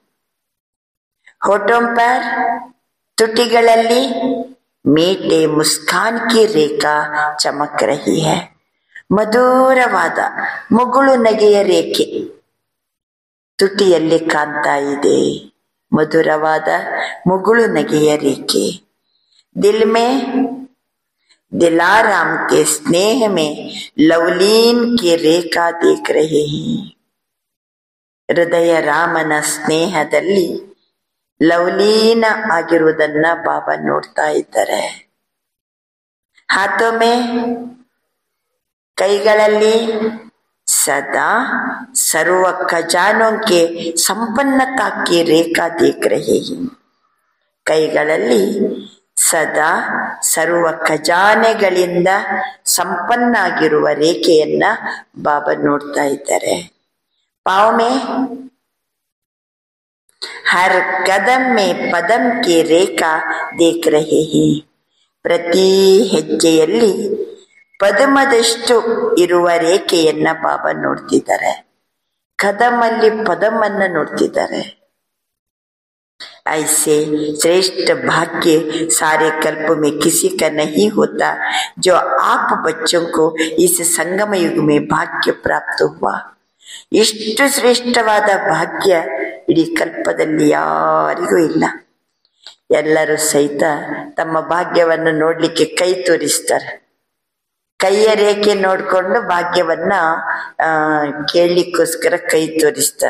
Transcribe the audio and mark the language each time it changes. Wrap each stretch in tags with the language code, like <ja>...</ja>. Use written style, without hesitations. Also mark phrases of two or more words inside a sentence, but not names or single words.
<hi>होठों पर ತುಟಿಗಳಲ್ಲಿ मीठे मुस्कान की रेखा चमक रही है.</hi> <kn>ಮಧುರವಾದ ಮುಗುಳು ನಗೆಯ ರೇಖೆ ತುಟಿಯಲ್ಲಿ ಕಾಣ್ತಾ ಇದೆ. ಮಧುರವಾದ ಮುಗುಳು ನಗೆಯ ರೇಖೆ.</kn> <hi>दिल में दिलाराम के स्नेह में लवलीन की रेखा देख रहे हैं.</hi> <kn>ಹೃದಯ ರಾಮನ ಸ್ನೇಹದಲ್ಲಿ ಲವಲೀನ ಆಗಿರುವುದನ್ನ ಬಾಬಾ ನೋಡ್ತಾ ಇದ್ದಾರೆ.</kn> <hi>हाथों में ಕೈಗಳಲ್ಲಿ सदा सर्व खजानों के संपन्नता की रेखा देख रहे हैं.</hi> <kn>ಕೈಗಳಲ್ಲಿ ಸದಾ ಸರ್ವ ಖಜಾನೆಗಳಿಂದ ಸಂಪನ್ನ ಆಗಿರುವ ರೇಖೆಯನ್ನ ಬಾಬಾ ನೋಡ್ತಾ ಇದ್ದಾರೆ.</kn> <hi>पाँव में हर कदम में पदम की रेखा देख रहे हैं.</hi> <kn>ಪ್ರತಿ ಹೆಜ್ಜೆಯಲ್ಲಿ ಪದಮದಷ್ಟು ಇರುವ ರೇಖೆಯನ್ನ ಬಾಬಾ ನೋಡ್ತಿದ್ದಾರೆ. ಕದಮಲ್ಲಿ ಪದಮನ್ನ ನೋಡ್ತಿದ್ದಾರೆ.</kn> <hi>ऐसे श्रेष्ठ भाग्य सारे कल्प में किसी का नहीं होता जो आप बच्चों को इस संगम युग में भाग्य प्राप्त हुआ.</hi> <kn>ಇಷ್ಟು ಶ್ರೇಷ್ಠವಾದ ಭಾಗ್ಯ ಇಡೀ ಕಲ್ಪದಲ್ಲಿ ಯಾರಿಗೂ ಇಲ್ಲ. ಎಲ್ಲರೂ ಸಹಿತ ತಮ್ಮ ಭಾಗ್ಯವನ್ನು ನೋಡ್ಲಿಕ್ಕೆ ಕೈ ತೋರಿಸ್ತಾರೆ. ಕೈಯ ರೇಖೆ ನೋಡ್ಕೊಂಡು ಭಾಗ್ಯವನ್ನ ಕೇಳಲಿಕ್ಕೋಸ್ಕರ ಕೈ ತೋರಿಸ್ತಾರೆ.</kn>